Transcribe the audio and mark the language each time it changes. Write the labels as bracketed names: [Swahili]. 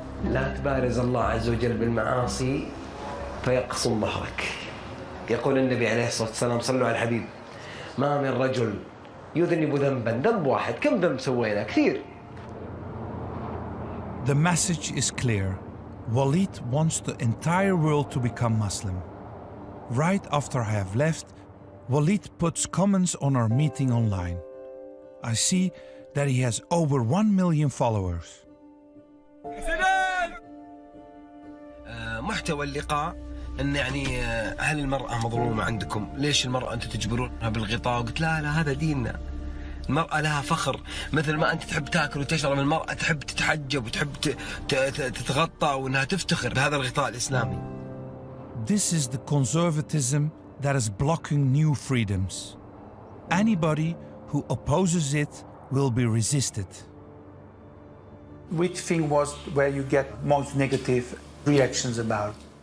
[Arabic] لا تبارز الله عز وجل بالمعاصي فيقسم ظهرك. يقول النبي عليه الصلاة والسلام صلوا على الحبيب ما من رجل يذنب ذنبا ذنب واحد كم ذنب سوينا كثير. [English] The message is clear. Walid wants the entire world to become Muslim. Right after I have left, Walid puts comments on our meeting online. I see that he has over 1 million followers. [Arabic] محتوى اللقاء ان يعني هل المرأة مظلومة عندكم؟ ليش المرأة انتم تجبرونها بالغطاء؟ وقلت لا هذا ديننا. المرأة لها فخر مثل ما انت تحب تاكل وتشرب، المرأة تحب تتحجب وتحب تتغطى وانها تفتخر بهذا الغطاء الاسلامي. [English] This is the conservatism that is blocking new freedoms. Anybody who opposes it will be resisted. Which thing was where you get most negative reactions about?